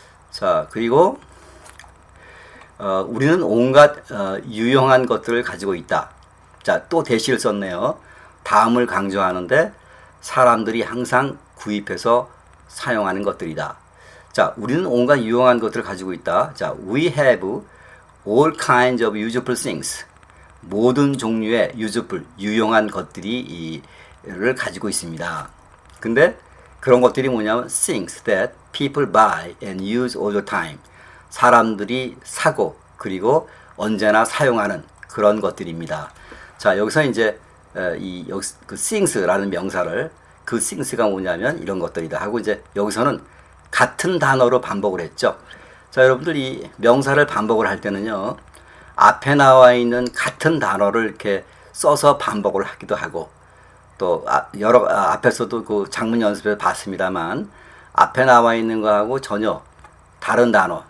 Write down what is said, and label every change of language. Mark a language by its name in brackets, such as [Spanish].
[Korean] 자, 그리고 우리는 온갖 유용한 것들을 가지고 있다. 자, 또 대시를 썼네요. 다음을 강조하는데 사람들이 항상 구입해서 사용하는 것들이다. 자, 우리는 온갖 유용한 것들을 가지고 있다. [English] 자, we have all kinds of useful things. [Korean] 모든 종류의 useful, 유용한 것들이 를 가지고 있습니다. 근데 그런 것들이 뭐냐면 [English] things that people buy and use all the time. [Korean] 사람들이 사고 그리고 언제나 사용하는 그런 것들입니다. 자, 여기서 이제 그 things라는 명사를 그 things가 뭐냐면 이런 것들이다 하고 이제 여기서는 같은 단어로 반복을 했죠. 자, 여러분들 이 명사를 반복을 할 때는요. 앞에 나와 있는 같은 단어를 이렇게 써서 반복을 하기도 하고 또 앞에서도 그 장문 연습에서 봤습니다만 앞에 나와 있는 거하고 전혀 다른 단어.